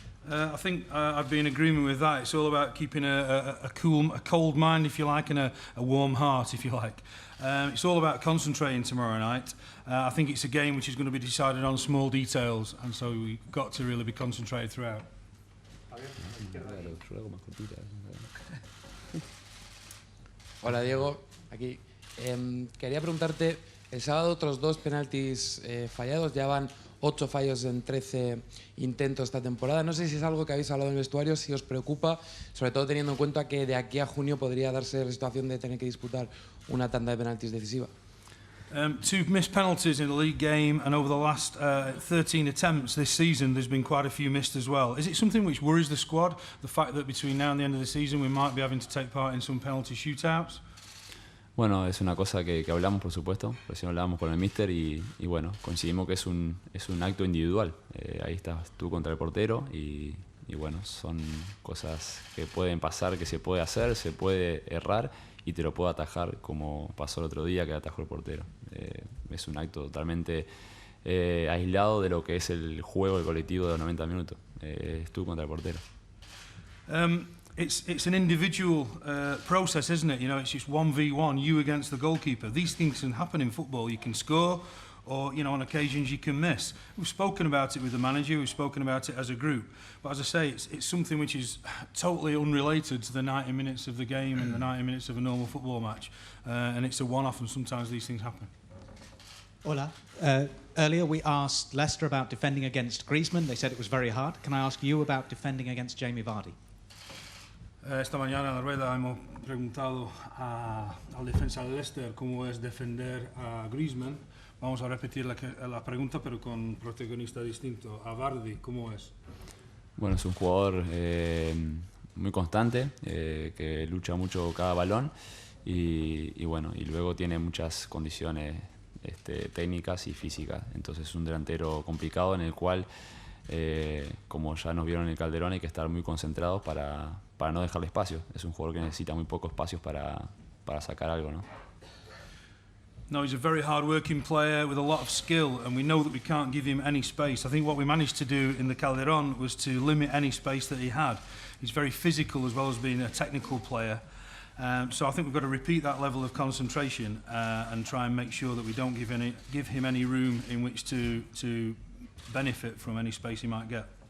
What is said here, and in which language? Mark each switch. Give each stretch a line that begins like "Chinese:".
English: I think I'd be in agreement with that. It's all about keeping a cold mind, if you like, and a warm heart, if you like. It's all about concentrating tomorrow night. I think it's a game which is going to be decided on small details, and so we've got to really be concentrated throughout.
Spanish: Hola Diego, aquí. Quería preguntarte, el sábado otros 2 penaltis fallados, ya van 8 fallos en 13 intentos esta temporada. No sé si es algo que habéis hablado en el vestuario, si os preocupa, sobre todo teniendo en cuenta que de aquí a junio podría darse la situación de tener que disputar una tanda de penaltis decisiva.
English: 2 missed penalties in the league game, and over the last 13 attempts this season there's been quite a few missed as well. Is it something which worries the squad, the fact that between now and the end of the season we might be having to take part in some penalty shootouts?
Spanish: Bueno, es una cosa que hablamos, por supuesto. Recién hablábamos con el míster y bueno, coincidimos que es un acto individual. Ahí estás tú contra el portero y bueno, son cosas que pueden pasar, que se puede hacer, se puede errar y te lo puedo atajar como pasó el otro día que atajó el portero. Es un acto totalmente aislado de lo que es el juego del colectivo de 90 minutos. Es tú contra el portero.
English: It's an individual process, isn't it? You know, it's just 1v1, you against the goalkeeper. These things can happen in football. You can score, or you know, on occasions you can miss. We've spoken about it with the manager. We've spoken about it as a group. But as I say, it's something which is totally unrelated to the 90 minutes of the game and the 90 minutes of a normal football match. And it's a one-off, and sometimes these things happen.
Spanish: Hola.
English: Earlier we asked Leicester about defending against Griezmann. They said it was very hard. Can I ask you about defending against Jamie Vardy?
Spanish: Esta mañana en la rueda hemos preguntado al defensa de Leicester cómo es defender a Griezmann. Vamos a repetir la pregunta, pero con protagonista distinto. A Vardy, ¿cómo es? Bueno, es un jugador muy constante, que lucha mucho cada balón y bueno, y luego tiene muchas condiciones técnicas y físicas. Entonces es un delantero complicado en el cual, como ya nos vieron en el Calderón, hay que estar muy concentrados para no dejarle espacio. Es un jugador que necesita muy pocos espacios para sacar algo, ¿no?
English: No, he's a very hard-working player with a lot of skill, and we know that we can't give him any space. I think what we managed to do in the Calderón was to limit any space that he had. He's very physical as well as being a technical player. So I think we've got to repeat that level of concentration and try and make sure that we don't give him any room in which to benefit from any space he might get.